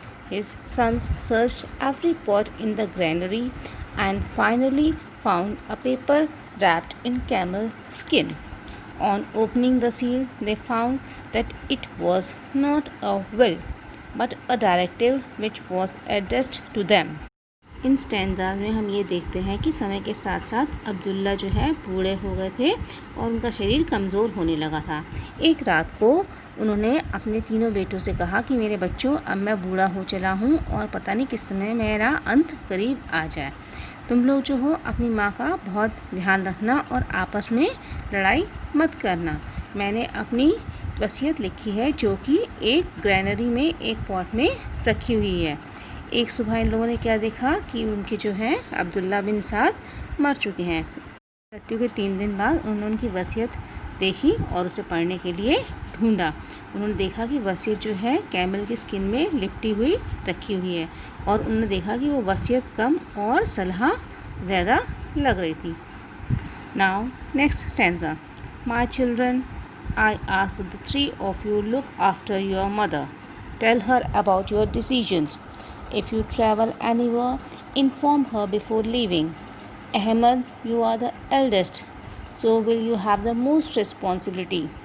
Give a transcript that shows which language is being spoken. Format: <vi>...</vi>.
<en>His sons searched every pot in the granary and finally found a paper wrapped in camel skin. On opening the seal, they found that it was not a will but a directive which was addressed to them.</en> <hi>In stanzas में हम ये देखते हैं कि समय के साथ साथ अब्दुल्ला जो है बूढ़े हो गए थे और उनका शरीर कमज़ोर होने लगा था। एक रात को उन्होंने अपने तीनों बेटों से कहा कि मेरे बच्चों, अब मैं बूढ़ा हो चला हूँ और पता नहीं किस समय मेरा अंत करीब आ जाए। तुम लोग जो हो अपनी माँ का बहुत ध्यान रखना और आपस में लड़ाई मत करना। मैंने अपनी वसीयत लिखी है जो कि एक ग्रैनरी में एक पॉट में रखी हुई है। एक सुबह इन लोगों ने क्या देखा कि उनके जो हैं अब्दुल्ला बिन साद मर चुके हैं। मृत्यु के 3 दिन बाद उन्होंने उनकी वसीयत देखी और उसे पढ़ने के लिए ढूंढा। उन्होंने देखा कि वसीयत जो है कैमल की स्किन में लिपटी हुई रखी हुई है और उन्होंने देखा कि वो वसीयत कम और सलाह ज़्यादा लग रही थी।</hi> <en>Now next stanza. My children, I ask that the three of you look after your mother. Tell her about your decisions. If you travel anywhere, inform her before leaving. Ahmed, you are the eldest, so will you have the most responsibility.</en>